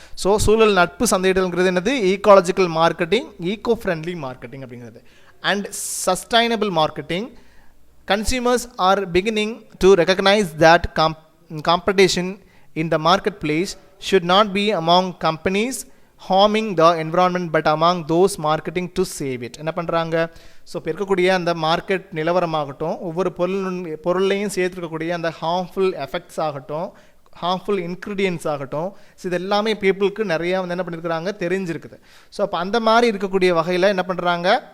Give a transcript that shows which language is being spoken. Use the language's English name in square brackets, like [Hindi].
[Tamil] So சூழல் நட்பு சந்தையிடுதல்ங்கிறது என்னது, ecological marketing, eco friendly marketing அப்படிங்கிறது. [English] And sustainable marketing, consumers are beginning to recognise that competition in the marketplace should not be among companies harming the environment but among those marketing to save it. [Tamil] என்ன பண்ணுறாங்க, so இப்போ இருக்கக்கூடிய அந்த market நிலவரமாகட்டும், ஒவ்வொரு பொருளையும் சேர்த்துருக்கக்கூடிய அந்த harmful effects ஆகட்டும், harmful ingredients ஆகட்டும், ஸோ இது எல்லாமே பீப்புளுக்கு நிறையா வந்து என்ன பண்ணியிருக்கிறாங்க, தெரிஞ்சிருக்குது. ஸோ அப்போ அந்த மாதிரி இருக்கக்கூடிய வகையில் என்ன பண்ணுறாங்க,